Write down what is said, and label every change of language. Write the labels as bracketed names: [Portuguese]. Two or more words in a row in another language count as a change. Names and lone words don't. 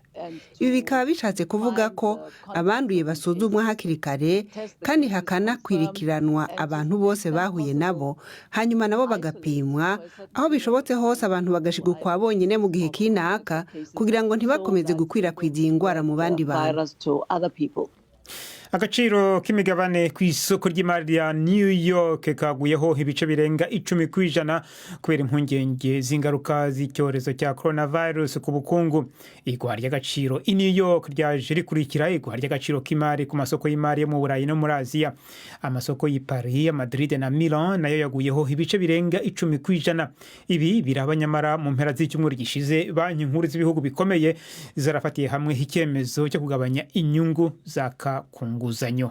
[Kinyarwanda] Ibi bikaba bishatse kuvuga ko abanduye basuzumwa hakiri kare kandi hakanakwirikiranwa abantu bose bahuye nabo, hanyuma nabo bagapimwa, aho bishobotse hose abantu bagashigwa kwa bonyine mu gihe kinaka kugira ngo ntibakomeze gukwirakwiza iyi ndwara mu bandi bantu. Agaciro k'imigabane ku isoko ry'imari ya New York kaguyeho ibice birenga 10% kubera impungenge z'ingaruka z'icyorezo cya coronavirus ku bukungu. Igwa ry'agaciro i New York ryaje rikurikira igwa ry'agaciro k'imari ku masoko y'imari yo mu Burayi no muri Aziya. Amasoko y'i Paris, Madrid na Milan nayo yaguyeho ibice birenga 10%. Ibi birabanyamara mu mpera z'icyumweru gishize banki nkuru z'ibihugu bikomeye zarafatiye hamwe icyemezo cyo kugabanya inyungu zaka nguzanyo.